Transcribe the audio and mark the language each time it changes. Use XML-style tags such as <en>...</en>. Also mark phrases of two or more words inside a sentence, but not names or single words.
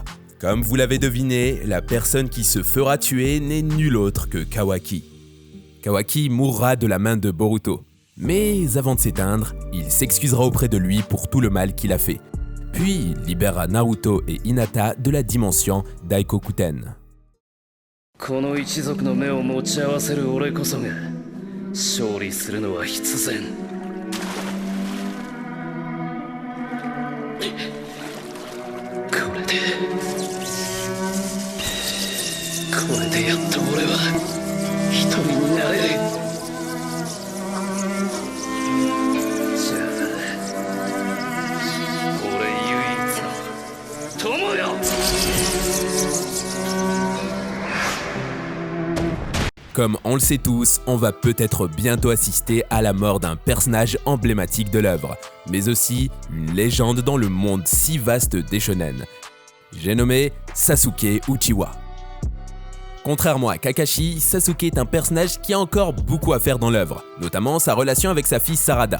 <fr>Comme vous l'avez deviné, la personne qui se fera tuer n'est nulle autre que Kawaki. Kawaki mourra de la main de Boruto, mais avant de s'éteindre, il s'excusera auprès de lui pour tout le mal qu'il a fait. Puis il libérera Naruto et Hinata de la dimension Daikokuten.</fr> <ja>この一族の目を持ち合わせる俺こそが勝利するのは必然。これでやっと俺は一人になれる。じゃあ俺唯一の友よ。</ja> <fr>Comme on le sait tous, on va peut-être bientôt assister à la mort d'un personnage emblématique de l'œuvre, mais aussi une légende dans le monde si vaste des shonen. J'ai nommé Sasuke Uchiwa. Contrairement à Kakashi, Sasuke est un personnage qui a encore beaucoup à faire dans l'œuvre, notamment sa relation avec sa fille Sarada.</fr>